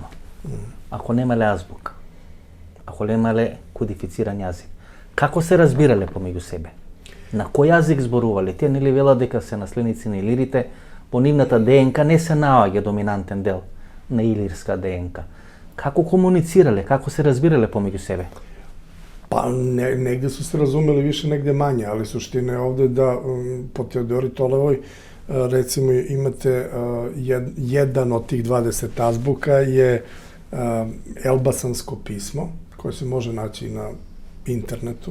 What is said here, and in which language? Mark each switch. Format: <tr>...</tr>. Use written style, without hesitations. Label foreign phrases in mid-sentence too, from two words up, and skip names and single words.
<mk>Ако немале азбука, ако немале кодифициран јазик, како се разбирале помеѓу себе? На кој јазик зборувале? Тие нели велат дека се наследници на илирите, по нивната ДНК не се наоѓа доминантен дел на илирска ДНК. Како комуницирале, како се разбирале помеѓу себе?</mk> <sr>Pa negde su se razumeli više, negde manje, ali suština je ovde da po Teodori Tolevoj recimo imate jedan od tih 20 azbuka je elbasansko pismo, koje se može naći na internetu.</sr>